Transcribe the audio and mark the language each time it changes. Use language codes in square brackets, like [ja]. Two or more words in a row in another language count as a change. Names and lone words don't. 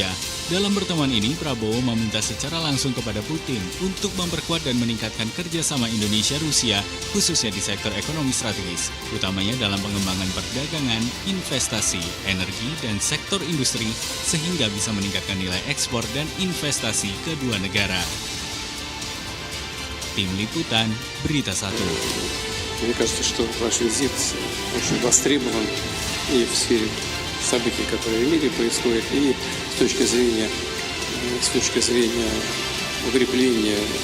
[id] Dalam pertemuan ini, Prabowo meminta secara langsung kepada Putin untuk memperkuat dan meningkatkan kerjasama Indonesia-Rusia, khususnya di sektor ekonomi strategis, utamanya dalam pengembangan perdagangan, investasi, energi, dan sektor industri, sehingga bisa meningkatkan nilai ekspor dan investasi kedua negara. Tim Liputan, Berita 1. [ru] Мне кажется, что ваш визит очень востребован и в сфере событий, которые в мире происходят, и с точки зрения укрепления